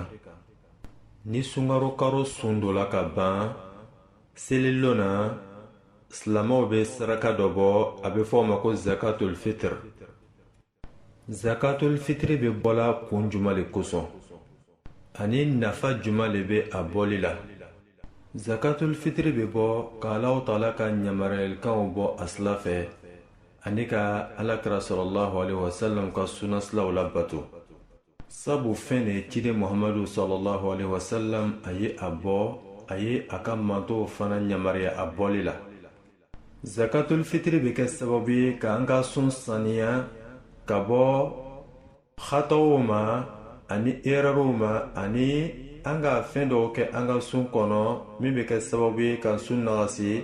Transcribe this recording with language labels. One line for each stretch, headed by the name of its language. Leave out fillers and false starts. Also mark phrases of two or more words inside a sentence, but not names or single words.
Bambara: ni sunkaro karo sun dɔ la ka ban, selilon na silamɛw bɛ saraka dɔ bɔ, a bɛ fɔ o ma ko zakatul fitr. zakatul fitri bɛ bɔla kun juma le kosɔn, ani nafa juma le bɛ a bɔli la. zakatul fitri bɛ bɔ ka Alahu Ta'ala ka yamaruyalikanw bɔ a sila fɛ, ani ka alakira
Arabic: صلى الله عليه وسلم
Bambara: ka sunasilaw labato. sabu fɛn de ciden Muhammadu
Arabic: صلى الله عليه وسلم
Bambara: a ye a bɔ, a ye a ka mantow fana yamaruya a bɔli la. zakatul fitri bɛ kɛ sababu ye ka an ka sun saniya ka bɔ khataw ma ani errorw ma, ani an ka fɛn dɔw kɛ an ka sun kɔnɔ min bɛ kɛ sababu ye ka sun nagasi.